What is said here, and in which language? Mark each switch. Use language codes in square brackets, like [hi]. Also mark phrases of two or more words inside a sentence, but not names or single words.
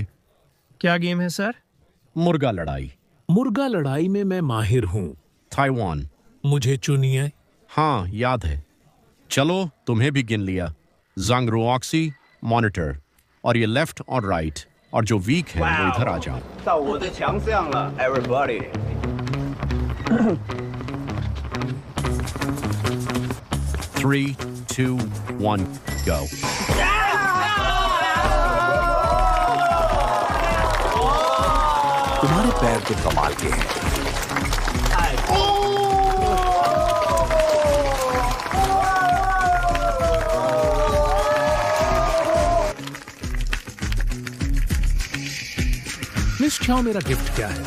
[hi] क्या गेम है सर? मुर्गा लड़ाई। मुर्गा लड़ाई में मैं माहिर हूँ। ताइवान। मुझे चुनिए। हाँ, याद है। चलो, तुम्हें भी गिन लिया। जंग रुऑक्सी, मॉनिटर, और ये लेफ्ट और राइट, और जो वीक है वो इधर आ जाओ। [zh] 到我的强项了 everybody। [hi] 3, 2, 1, go। तुम्हारे पैर तो कमाल के हैं। मिस चाओ, मेरा गिफ्ट क्या है?